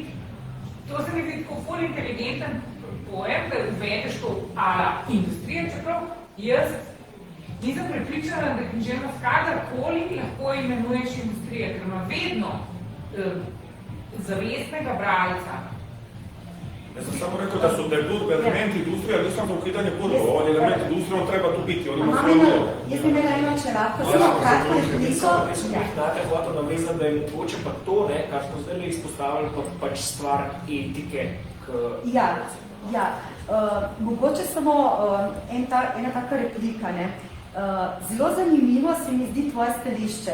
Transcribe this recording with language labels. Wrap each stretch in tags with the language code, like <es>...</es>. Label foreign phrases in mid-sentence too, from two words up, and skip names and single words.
<sl>To se mi zdi tako ful inteligenten pojem, da uvedeš to ala industrije, čeprav jaz nisem prepričana, da književnost kadarkoli lahko imenuješ industrije, ker ima vedno zavestnega bralca.</sl> <hr>Ja sam samo rekao da su da je blurb element industrije, ali nisam za ukidanje blurbova, on je element industrije, on treba tu biti, on ima svoje ulogu.</hr> <sl>Jaz bi imela eno čelako, samo kratko repliko. Jaz sem jih najprej hotel navezati, da je mogoče pa to, kar smo zdaj izpostavili, pač stvar etike. Mogoče samo ena taka replika. Zelo zanimivo se mi zdi tvoje stališče.</sl>